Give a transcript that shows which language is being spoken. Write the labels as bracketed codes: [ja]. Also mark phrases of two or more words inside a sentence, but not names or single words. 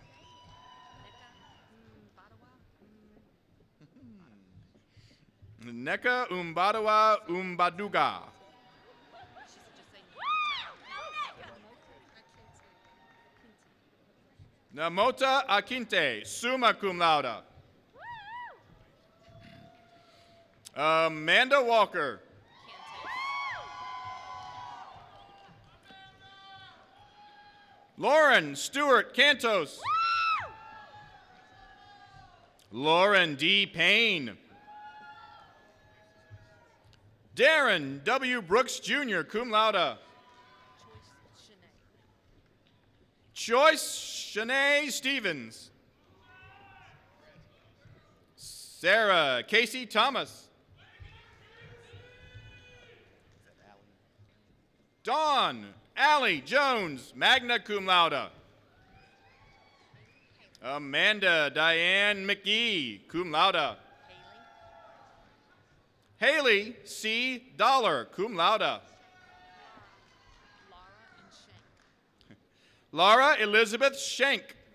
[en] Neka Umbadawa Umbaduga. Namota Akinte, [la] summa cum laude. [en] Amanda Walker. Lauren Stewart Cantos. Lauren D. Payne. Darren W. Brooks Jr., [la] cum laude. [en] Choice Shanae Stevens. Sarah Casey Thomas. Dawn Allie Jones, [la] magna cum laude. [en] Amanda Diane McGee, [la] cum laude. [en] Haley C. Dollar, [la] cum laude. [en] Laura Elizabeth Schenk.